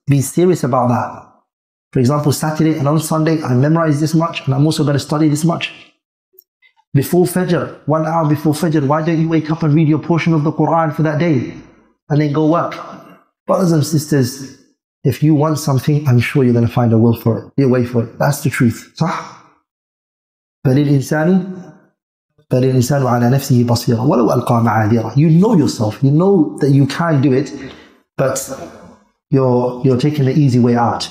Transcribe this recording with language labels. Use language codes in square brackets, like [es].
[en] Be serious about that. For example, Saturday and on Sunday, I memorize this much, and I'm also going to study this much. Before Fajr, 1 hour before Fajr, why don't you wake up and read your portion of the Quran for that day and then go work? Brothers and sisters, if you want something, I'm sure you're going to find a will for it, a way for it. That's the truth. [ar] صح؟ بل الإنسان على نفسه بصيرة ولو ألقى معاذيره. [en] You know yourself. You know that you can do it, but you're taking the easy way out.